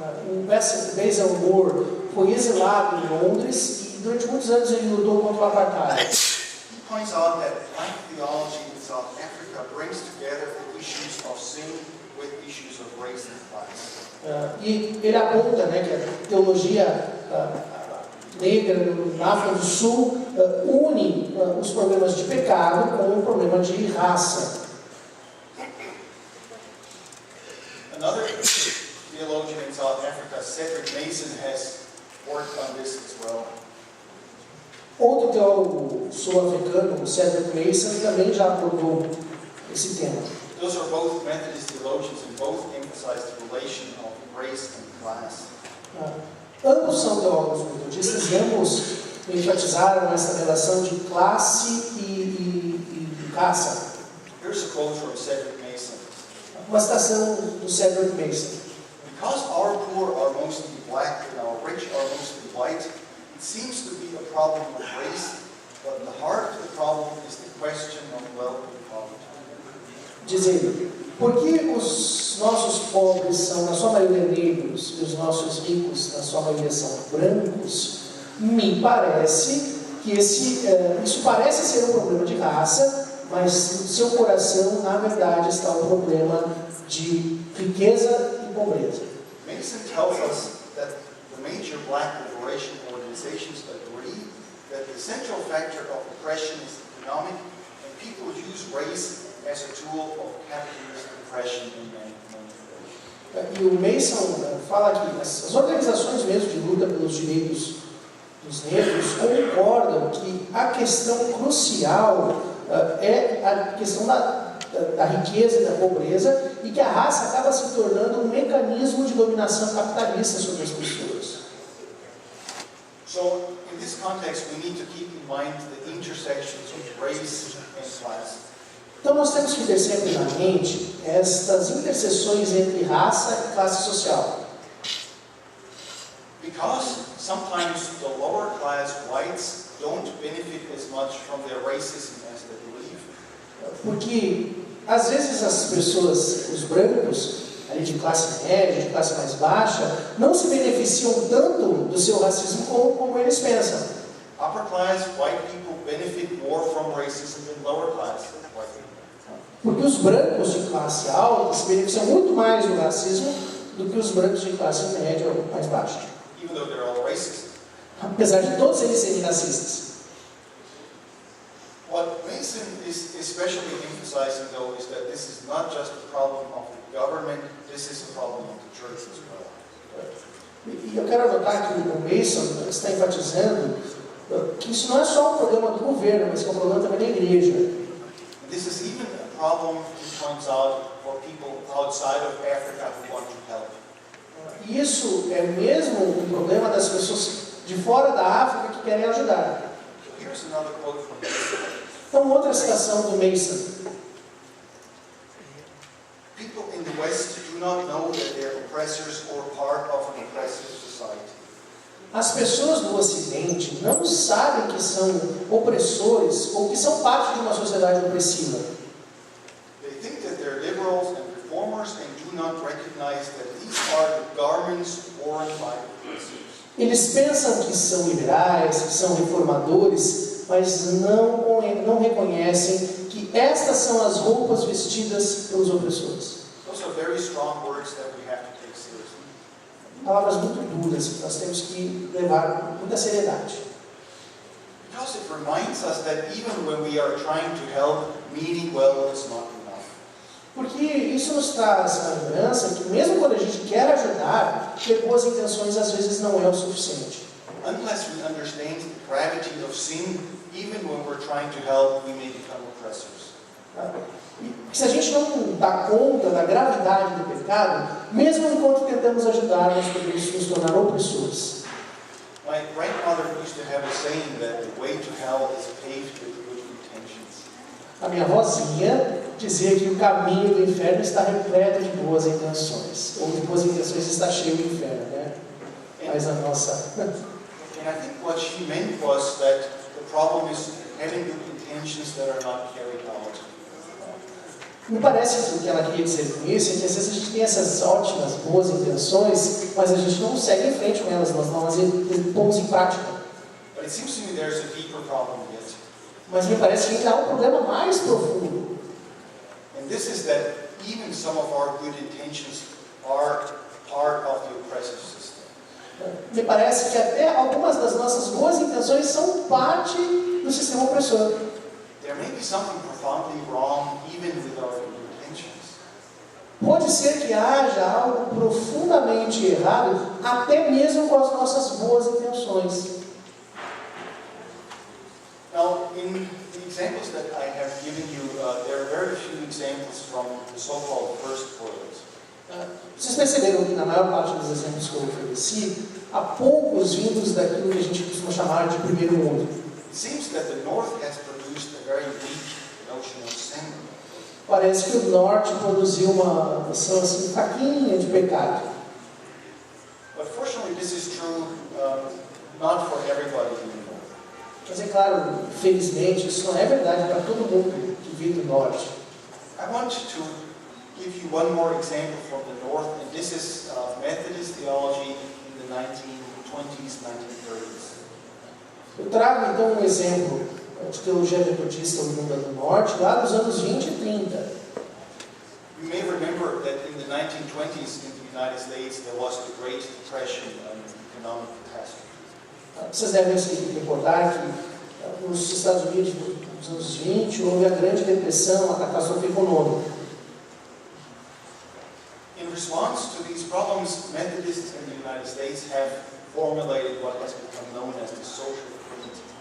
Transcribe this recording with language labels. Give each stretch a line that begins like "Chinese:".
Portuguese: O Basil Moore foi exilado em Londres e durante muitos anos ele lutou contra o apartheid.
English: He points out that black theology in South Africa brings together the issues of sin with issues of race and class.
Portuguese: E ele aponta, né, que a teologia negra na África do Sul une os problemas de pecado com o problema de raça.
English: Another theologian in South Africa, Cedric Mason, has worked on this as well.
Portuguese: Outro teólogo sul-africano, Cedric Mason, também já abordou esse tema.
English: Those are both Methodist theologians and both emphasize the relation of race and class.
Portuguese: Ambos são teólogos metodistas e ambos enfatizaram essa relação de classe e raça.
English: Here's a quote from Cedric Mason.
Portuguese: Uma citação do Cedric Mason.
English: Because our poor are mostly black and our rich are mostly white, it seems to be a problem of race, but the heart of the problem is the question of wealth and poverty.
Portuguese: Diz ele, porque os nossos pobres são na sua maioria negros e os nossos ricos na sua maioria são brancos, me parece que isso parece ser um problema de raça, mas no seu coração, na verdade, está um problema de riqueza e pobreza.
English: Mason tells us that the major black liberation organizations agree that the central factor of oppression is economic, and people use race as a tool of capitalist oppression and manipulation.
Portuguese: E o Mason fala que as organizações mesmo de luta pelos direitos dos negros concordam que a questão crucial é a questão da riqueza e da pobreza e que a raça acaba se tornando um mecanismo de dominação capitalista sobre as pessoas.
English: So, in this context, we need to keep in mind the intersections of race and class.
Portuguese: Então nós temos que ter sempre na mente estas interseções entre raça e classe social.
English: Because sometimes the lower class whites don't benefit as much from their racism as they believe.
Portuguese: Porque às vezes as pessoas, os brancos, ali de classe média, de classe mais baixa, não se beneficiam tanto do seu racismo como eles pensam.
English: Upper class white people benefit more from racism than lower class white people.
Portuguese: Porque os brancos de classe alta se beneficiam muito mais do racismo do que os brancos de classe média ou mais baixa.
English: Even though they're all racist.
Portuguese: Apesar de todos eles serem racistas.
English: What Mason is especially emphasizing, though, is that this is not just a problem of the government, this is a problem of the church as well.
Portuguese: E eu quero anotar que o Mason está enfatizando que isso não é só um problema do governo, mas que é um problema também da igreja.
English: This is even a problem, he points out, for people outside of Africa who want to help.
Portuguese: Isso é mesmo um problema das pessoas de fora da África que querem ajudar.
English: So here's another quote from Mason.
Portuguese: Então, outra citação do Mason.
English: People in the West do not know that they're oppressors or part of an oppressive society.
Portuguese: As pessoas do Ocidente não sabem que são opressores ou que são parte de uma sociedade opressiva.
English: They think that they're liberals and reformers and do not recognize that these are the garments worn by oppressors.
Portuguese: Eles pensam que são liberais, que são reformadores, mas não reconhecem que estas são as roupas vestidas pelos opressores.
English: Those are very strong words that we have to take seriously.
Portuguese: Palavras muito duras que nós temos que levar com muita seriedade.
English: Because it reminds us that even when we are trying to help, meaning well is not enough.
Portuguese: Porque isso nos traz a lembrança que mesmo quando a gente quer ajudar, ter boas intenções às vezes não é o suficiente.
English: Unless we understand the gravity of sin, even when we're trying to help, we may become oppressors.
Portuguese: E se a gente não dá conta da gravidade do pecado, mesmo enquanto tentamos ajudar, nós podemos nos tornar opressores.
English: My grandmother used to have a saying that the way to hell is paved with good intentions.
Portuguese: A minha avózinha dizia que o caminho do inferno está repleto de boas intenções. Ou de boas intenções está cheio do inferno, né? Mas a nossa...
English: And I think what she meant was that the problem is having good intentions that are not carried out.
Portuguese: Me parece que o que ela queria dizer com isso é que às vezes a gente tem essas ótimas, boas intenções, mas a gente não segue em frente com elas, nós não as pomos em prática.
English: But it seems to me there's a deeper problem yet.
Portuguese: Mas me parece que ainda há um problema mais profundo.
English: And this is that even some of our good intentions are part of the oppressive system.
Portuguese: Me parece que até algumas das nossas boas intenções são parte do sistema opressor.
English: There may be something profoundly wrong even with our good intentions.
Portuguese: Pode ser que haja algo profundamente errado, até mesmo com as nossas boas intenções.
English: Now, in the examples that I have given you, there are very few examples from the so-called first world.
Portuguese: Vocês perceberam que na maior parte dos exemplos que eu ofereci, há poucos vindos daquilo que a gente costuma chamar de primeiro mundo.
English: It seems that the North has produced a very weak notion of sin.
Portuguese: Parece que o norte produziu uma noção assim fraquinha de pecado.
English: But fortunately, this is true not for everybody in the North.
Portuguese: Mas é claro, felizmente, isso não é verdade para todo mundo que vive do norte.
English: I want to give you one more example from the North, and this is Methodist theology in the 1920s, 1930s.
Portuguese: Eu trago então um exemplo de teologia metodista oriunda do norte, lá nos anos 20 e 30.
English: You may remember that in the 1920s in the United States there was the Great Depression and economic catastrophe.
Portuguese: Vocês devem se recordar que nos Estados Unidos, nos anos 20, houve a Grande Depressão, a catástrofe econômica.
English: In response to these problems, Methodists in the United States have formulated what has become known as the social creed.